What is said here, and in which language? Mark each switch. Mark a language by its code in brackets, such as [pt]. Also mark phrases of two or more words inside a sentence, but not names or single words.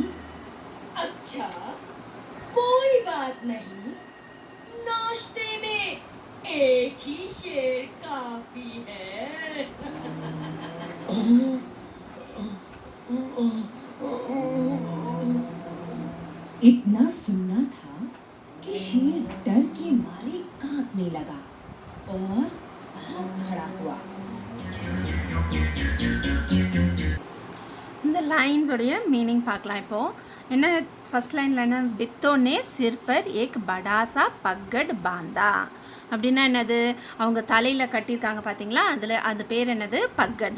[hi] अच्छा, कोई बात नहीं, नाश्ते में एक ही शेर काफी है. इतना सुनना था कि शेर डर के मारे कांपने लगा और भाग खड़ा हुआ. [ta] இந்த [en] lines meaning [ta] பார்க்கலாம். இப்போது என்ன [en] first line [ta] என்ன, [hi] बित्तो ने सिर पर एक बड़ा सा बकेट बांधा [ta] அப்படின்னா என்னது, அவங்க தலையில் கட்டியிருக்காங்க பார்த்தீங்களா, அதில் அந்த பேர் என்னது, பக்கட்.